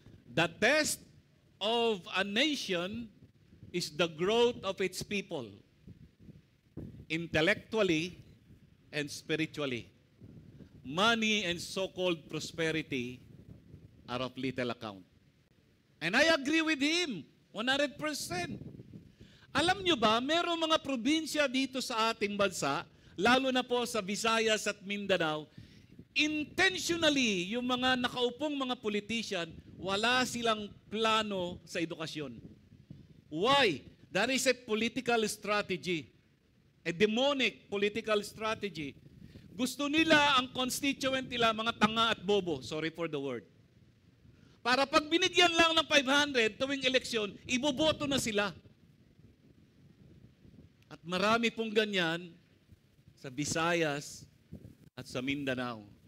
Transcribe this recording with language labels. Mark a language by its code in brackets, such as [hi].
[en] The test of a nation is the growth of its people, intellectually and spiritually. Money and so-called prosperity are of little account. And I agree with him, 100%. [tl] Alam nyo ba, merong mga probinsya dito sa ating bansa, lalo na po sa Visayas at Mindanao, intentionally, yung mga nakaupong mga politician, wala silang plano sa edukasyon. [en] Why? That is a political strategy. A demonic political strategy. [tl] Gusto nila ang constituent nila, mga tanga at bobo. [en] Sorry for the word. [tl] Para pag binigyan lang ng 500 tuwing eleksyon, iboboto na sila. At marami pong ganyan sa Visayas at sa Mindanao.